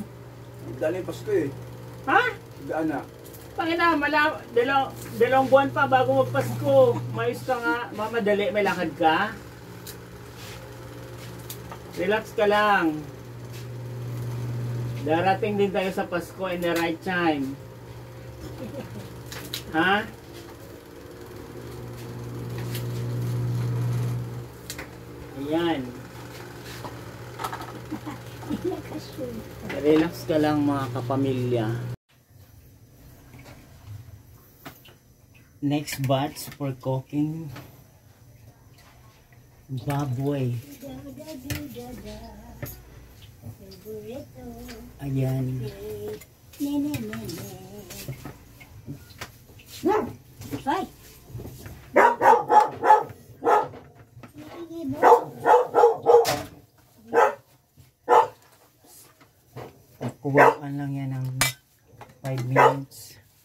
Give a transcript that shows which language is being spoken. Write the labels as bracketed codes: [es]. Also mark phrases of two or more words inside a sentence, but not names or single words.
[tl] Dali Pasko eh. Ha? Daan na. Pangina, dalawang buwan pa bago magpasko. Mayos ka nga. Mamadali, may lakad ka. Relax ka lang. Darating din tayo sa Pasko [en] in the right time. [tl] Ha? Ayan. Nakashoot. Relax ka lang mga kapamilya. [en] Next batch for cooking [tl] baboy. Da-da-di-da-da. Favorito. Ayan. Ne-ne-ne-ne. Hoy! Sige mo. Kuhaan lang yan ng 5 minutes.